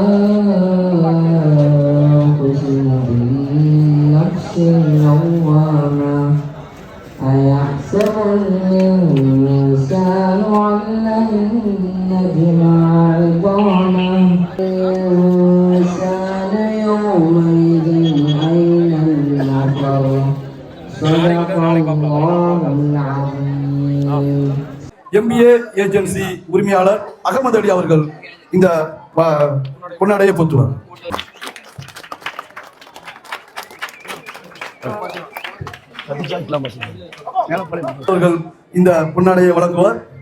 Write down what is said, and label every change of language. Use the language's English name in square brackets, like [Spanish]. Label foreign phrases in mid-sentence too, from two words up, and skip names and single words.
[Arabic] أقسم بالنفس اللوامة أيحسب الإنسان أن لن نجمع عظامه الإنسان يومئذ أين المفر صدق الله العظيم. [Tamil] MBA ஏஜென்சி உரிமையாளர் அகமது அலி அவர்கள் இந்த பொன்னாடையை பொறுத்துவார். அவர்கள் இந்த பொன்னாடையை வழங்குவார்.